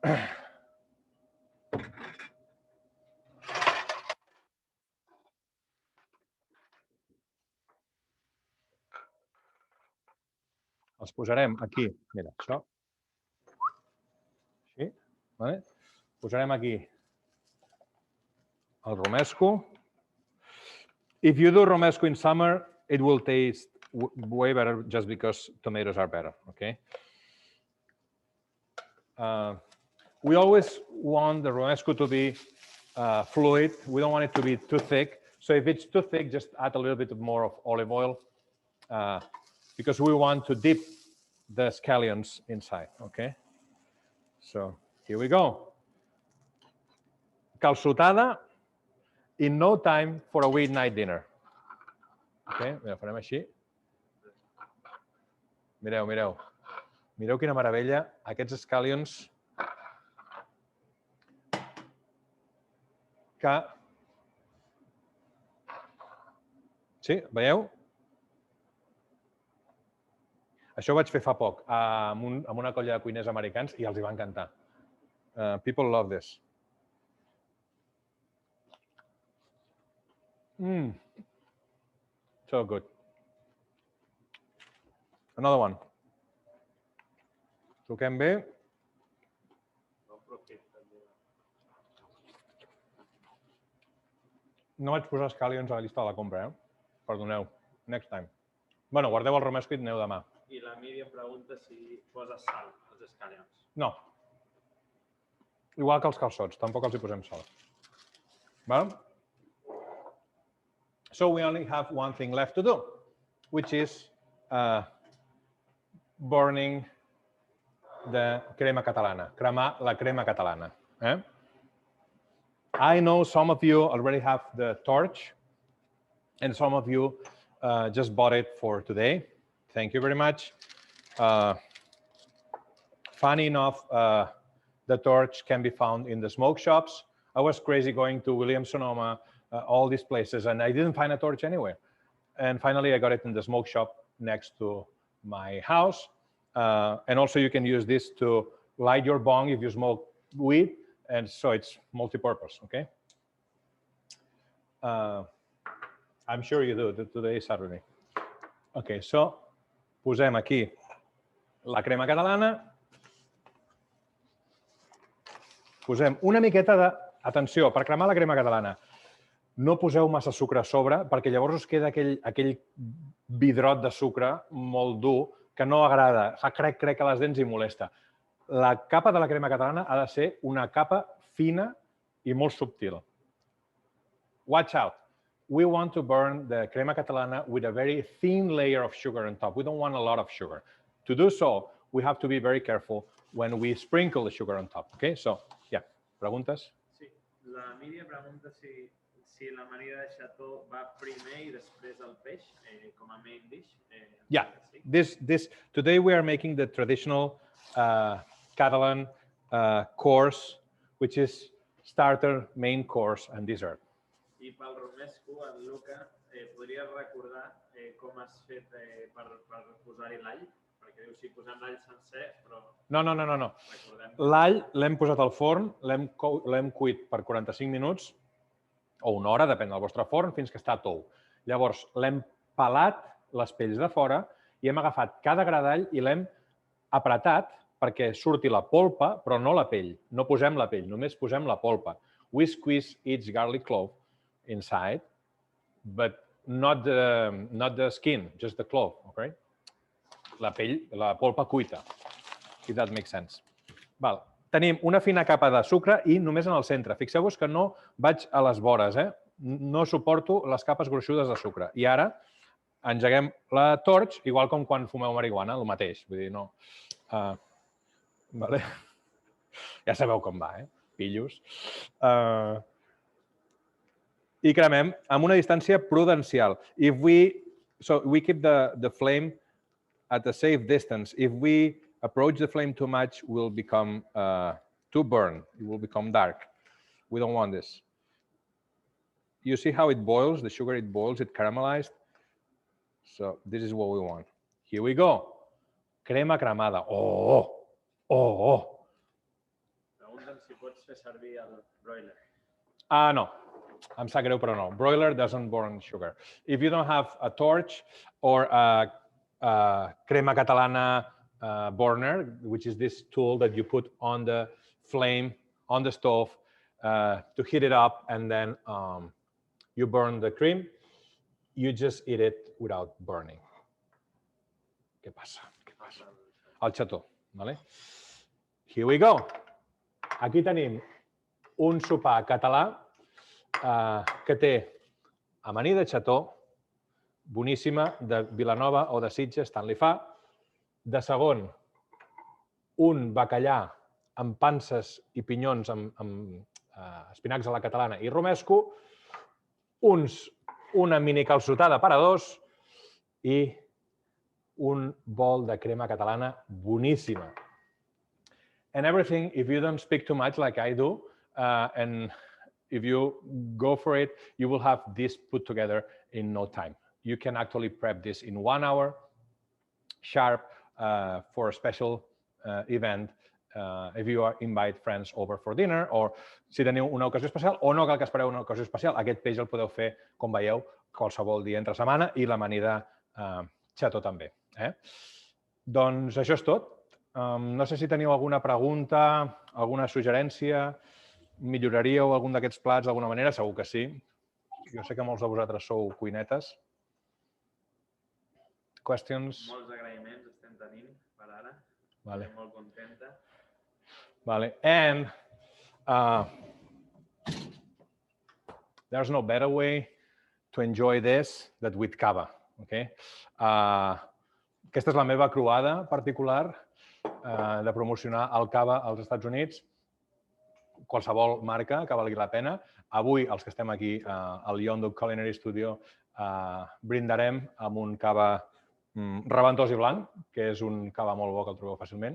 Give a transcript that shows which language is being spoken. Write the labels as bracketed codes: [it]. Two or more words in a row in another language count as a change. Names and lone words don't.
[ca] Els posarem aquí. Mira, això. Així. Vale? Posarem aquí el romesco. [en] If you do romesco in summer, it will taste way better just because tomatoes are better, okay? We always want the romesco to be fluid. We don't want it to be too thick. So if it's too thick, just add a little bit more of olive oil because we want to dip the scallions inside, okay? So here we go. Calçotada in no time for a weeknight dinner. [ca] Okay? Mira, farem així. Mireu, mireu. Mireu quina meravella. Aquests scallions que... Sí, veieu? Això ho vaig fer fa poc amb una colla de cuiners americans i els hi va encantar. [en] People love this. So good. Another one. [ca] Toquem bé. No vaig posar scallions a la llista de la compra, Perdoneu. [en] Next time. [ca] Bueno, guardeu el romesco i aneu demà. I la Míriam pregunta si posa sal als scallions. No. Igual que els calçots, tampoc els hi posem sal. [en] Well, so we only have one thing left to do, which is burning the crema catalana, [ca] cremar la crema catalana. [en] I know some of you already have the torch, and some of you just bought it for today. Thank you very much. Funny enough, the torch can be found in the smoke shops. I was crazy going to Williams-Sonoma, all these places, and I didn't find a torch anywhere. And finally, I got it in the smoke shop next to my house. And also, you can use this to light your bong if you smoke weed, and so it's multi-purpose, okay? I'm sure you do. Today is Saturday. Okay, so [ca] posem aquí la crema catalana. Posem una miqueta de... Atenció, per cremar la crema catalana, no poseu massa sucre a sobre, perquè llavors us queda aquell vidrot de sucre molt dur que no agrada, fa crec a les dents i molesta. La capa de la crema catalana ha de ser una capa fina i molt subtil. [en] Watch out. We want to burn the crema catalana with a very thin layer of sugar on top. We don't want a lot of sugar. To do so, we have to be very careful when we sprinkle the sugar on top. Okay, so, yeah. [ca] Preguntes? Sí, la Míriam pregunta si la Maria de Chateau va primer i després el peix, com a [en] main dish. Yeah, today we are making the traditional Catalan course, which is starter, main course, and dessert. [ca] I pel romesco, en Luca, podries recordar com has fet per posar-hi l'all? Perquè dius, si posem l'all sencer, però... No. L'all l'hem posat al forn, l'hem cuit per 45 minuts, o una hora, depèn del vostre forn, fins que està tou. Llavors, l'hem pelat les pells de fora i hem agafat cada gra d'all i l'hem apretat perquè surti la polpa, però no la pell. No posem la pell, només posem la polpa. [en] We squeeze each garlic clove inside, but not the skin, just the clove, okay? [ca] La pell, la polpa cuita, [en] if that makes sense. Val. [ca] Tenim una fina capa de sucre i només en el centre. Fixeu-vos que no vaig a les vores, No suporto les capes gruixudes de sucre. I ara engeguem la torch, igual com quan fumeu marihuana, el mateix. Vull dir, no... Vale. Ja sabeu com va, Pillos. I cremem amb una distància prudencial. [en] So we keep the flame at a safe distance. If we approach the flame too much, will become too burnt. It will become dark. We don't want this. You see how it boils, the sugar, it boils, it caramelized. So this is what we want. Here we go. [ca] Crema cremada. Oh! pots fer servir el broiler? No, em sap greu, però no. [en] Broiler doesn't burn sugar. If you don't have a torch or a crema catalana burner, which is this tool that you put on the flame, on the stove, to heat it up, and then you burn the cream, you just eat it without burning. [ca] Què passa? El xató, vale? [en] Here we go. [ca] Aquí tenim un sopar català que té amanida de xató, boníssima, de Vilanova o de Sitges, tant li fa. De segon, un bacallà amb panses i pinyons amb espinacs a la catalana i romesco, una mini calçotada per a dos i un bol de crema catalana boníssima. [en] And everything, if you don't speak too much like I do, and if you go for it, you will have this put together in no time. You can actually prep this in 1 hour sharp for a special event if you invite friends over for dinner, [ca] o si teniu una ocasió especial, o no cal que espereu una ocasió especial. Aquest peix el podeu fer, com veieu, qualsevol dia entre setmana i l'amanida xató també. Doncs això és tot. No sé si teniu alguna pregunta, alguna suggerència, milloraríeu algun d'aquests plats d'alguna manera? Segur que sí. Jo sé que molts de vosaltres sou cuinetes. [en] Questions? [ca] Molts agraïments estem tenint per ara. Vale. Estem molt contenta. Vale. [en] And there's no better way to enjoy this than with cava. Okay? [ca] Aquesta és la meva croada particular de promocionar el cava als Estats Units. Qualsevol marca que valgui la pena. Avui, els que estem aquí al Yondu Culinary Studio, brindarem amb un cava rebentós i blanc, que és un cava molt bo que el trobeu fàcilment.